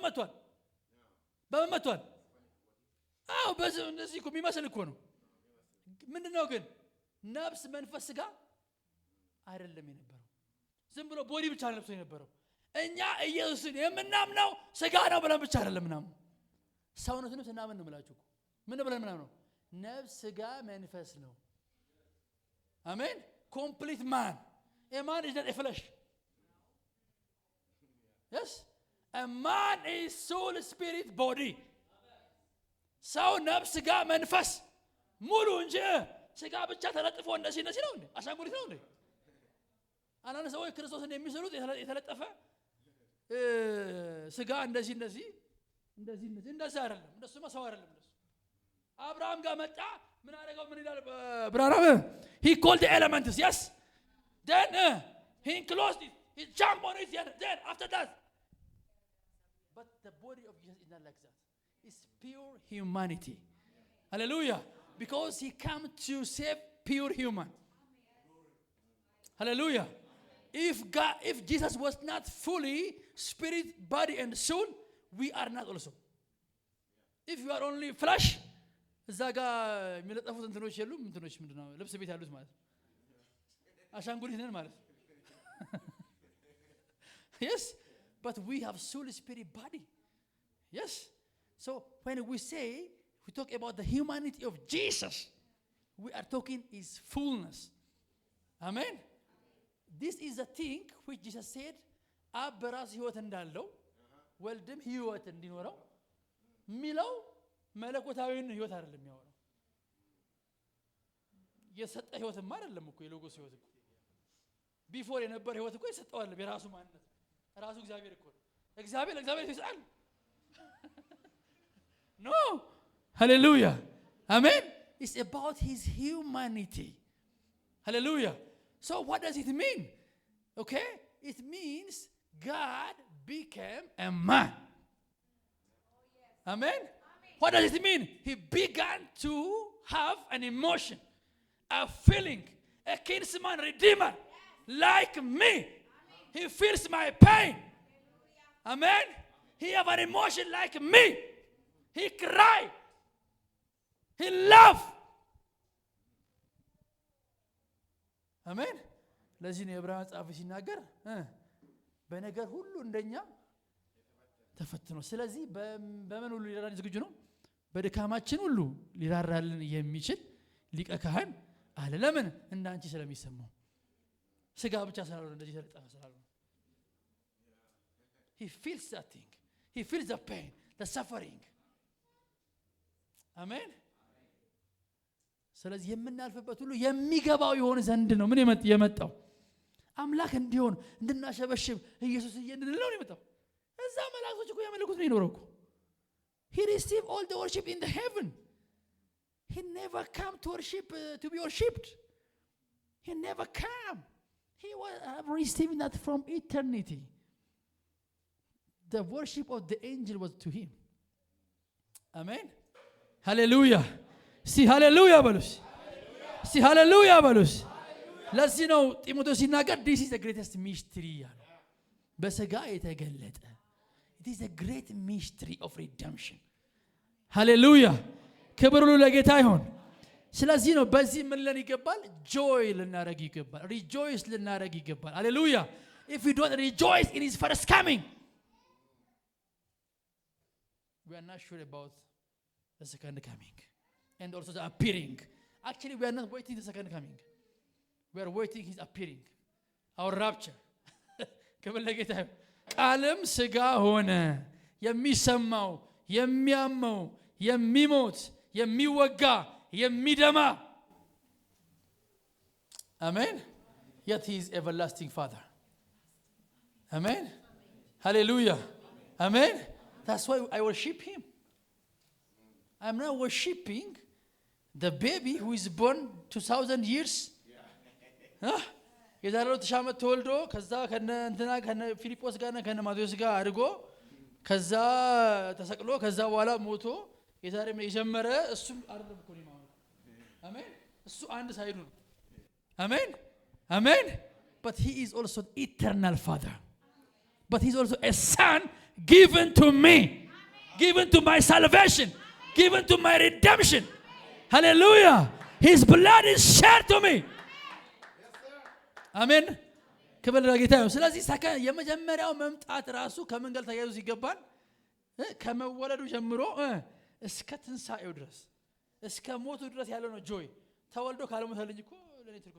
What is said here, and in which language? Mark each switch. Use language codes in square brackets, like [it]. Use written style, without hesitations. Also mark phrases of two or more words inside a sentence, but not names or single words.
[am] መጥቷል አው በዚህ እንደዚህ እኮ የሚመስል እኮ ነው ምንድነው ግን ነፍስ መንፈስ ስጋ አይደለም የነበረው ዝም ብሎ ቦዲ ብቻ ነው ለብሶ የነበረው እኛ ኢየሱስን የምናምነው ስጋ ነው ብለን ብቻ አይደለም ምናምን ሰውነቱን ስናምን ነው ማለት እኮ ምን ብለን ምናምን ነው ነፍስ ስጋ መንፈስ ነው አሜን [en] complete man a man is not a flesh yes a man is soul spirit body [am] ሰው ነፍስ ስጋ መንፈስ ሙሉ እንጂ ስጋ ብቻ ተለጥፎ እንደዚህ ነው እንዴ አሻንጉሊት ነው እንዴ አናነ ሰው ክርስቶስ እንደሚሰሩት የተለጠፈ ስጋ እንደዚህ አይደለም እንደሱ ሰው አይደለም እንደሱ አብርሃም ጋር መጣ ምን አደረገው ምን ይላል ብራራም [en] he called the elements yes then he enclosed it he jumped on it then after that but the body of Jesus is not like that it's pure humanity hallelujah because he came to save pure human hallelujah if Jesus was not fully spirit body and soul we are not also if you are only flesh [am] እዛጋ የሚለጠፉት እንትኖች የሉም እንትኖች ምንድነው ልብስ ቤት ያሉት ማለት አሻንጉሊት ነን ማለት [en] yes but we have soul spirit body yes so when we say we talk about the humanity of Jesus we are talking is fullness. Amen. This is the thing which Jesus said, [am] አብ በራሱ ህይወት እንዳለው ወልድም ህይወት እንዲኖረው ሚለው መለኮታዊን ህይወት አይደለም የሚያወራው። የሰጠ ህይወትማ አይደለም እኮ የሎጎስ ህይወት እኮ ቢፎር የነበረ ህይወት እኮ የሰጠው አይደለም የራሱ ማንነት ራሱ እግዚአብሔር እኮ እግዚአብሔር ይሰጣል። No. [en] Hallelujah. Amen. It's about his humanity. Hallelujah. So what does it mean? Okay? It means God became a man. Amen? What does it mean? He began to have an emotion, a feeling, a kinsman redeemer like me. He feels my pain. Amen? He have an emotion like me. He cried. He loved. Amen? [am] ለዚህ ነው የዕብራውያን ጻፊ ሲናገር በነገር ሁሉ እንደኛ ተፈትኖ ስለዚህ በምን ሁሉ ሊራራልን ዝግጁ ነው በድካማችን ሁሉ ሊራራልን የሚችል ሊቀ ካህን አለ። ለምን እንዳንቺ ስለሚሰማው ስጋ ብቻ ስላልሆነ እንደዚህ ተለጠፈ ስላልሆነ [en] he feels that thing. He feels the pain, the suffering. [am] Amen. ስለዚህ የምናልፈበት ሁሉ የሚገባው ይሆን ዘንድ ነው ምን የመጣው አምላክ እንዲሆን እንድናሸበሽብ ኢየሱስ እንድንለው ነው የመጣው። እዛ መላእክቶች እኮ ያመለኩት ነው የኖረው እኮ [en] he received all the worship in the heaven. He never come to worship to be worshipped. He never come. He was receiving that from eternity. The worship of the angel was to him. Amen. Hallelujah. See hallelujah balus. See hallelujah balus. [am] ለዚህ ነው ጢሞቴዎስ ሲናገር [en] this is the greatest mystery [am] ያለው በሥጋ የተገለጠ [en] it is a great mystery of redemption. [am] Hallelujah. ክብር ሁሉ ለጌታ ይሁን። ስለዚህ ነው በዚህ ምን ለን ይገባል joy ልናረግ ይገባል rejoice ልናረግ ይገባል. [en] Hallelujah. If we don't rejoice in his first coming we are not sure about the second coming and also the appearing. Actually we are not waiting the second coming. We are waiting his appearing, our rapture. [am] ክብር ለጌታ ይሁን። ቃልም ሥጋ ሆነ የሚሰማው የሚያመው የሚሞት የሚወጋ የሚደማ Amen. [en] Yet he is everlasting Father. Amen. Hallelujah. Amen. That's why I worship him. I'm not worshiping the baby who is born 2000 years. [am] የዛሬው ተሻመት ተወልዶ ከዛ ከነ እንትና ከነ ፊሊጶስ ጋር ከነ ማቴዎስ ጋር አድርጎ ከዛ ተሰቅሎ ከዛ በኋላ ሞቶ የዛሬ የጀመረ እሱ አይደለም እኮ ነው ማለት አሜን እሱ አንድ ሳይዱ ነው አሜን አሜን [en] but he is also eternal father but he is also a son given to me given to my salvation given to my redemption. Hallelujah. His blood is shed to me. [am] አሜን ክብር ለጌታ ይሁን። ስለዚህ የመጀመሪያው መምጣት ራሱ ከመንገል ተያይዞ ሲገባል ከመወለዱ ጀምሮ እስከ ትንሳኤው ድረስ እስከ ሞቱ ድረስ ያለው ነው ጆይ ተወልዶ ካልሞተልኝ እኮ ለኔ